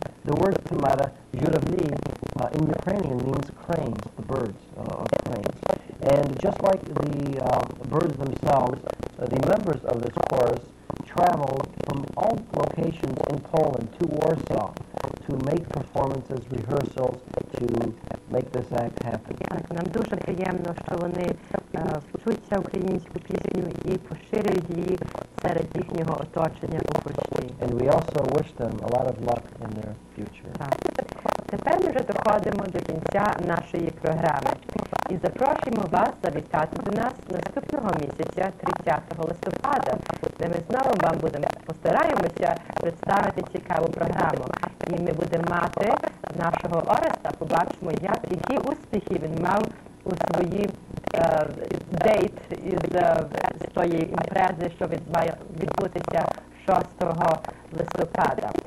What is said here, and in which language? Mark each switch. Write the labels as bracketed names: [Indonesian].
[English] The word Tamara, Żurawli, in Ukrainian means cranes, the birds of cranes. And just like the birds themselves, the members of this chorus traveled from all locations in Poland to Warsaw to make performances, rehearsals, to make this act happen. [Ukrainian] Так, нам дуже приємно, що вони вчуться українську пісню і поширюють її серед їхнього оточення у Польщі. [English] And we also wish them a lot of luck in their future. [Ukrainian] Так. Тепер ми вже доходимо до кінця нашої програми і запрошуємо вас завітати до нас наступного місяця, 30 листопада, де ми знову вам постараємося представити цікаву програму. І ми будемо мати нашого Ореста, побачимо, які успіхи він мав у своїй дейт з тої імпрези, що має відбутися 6 листопада.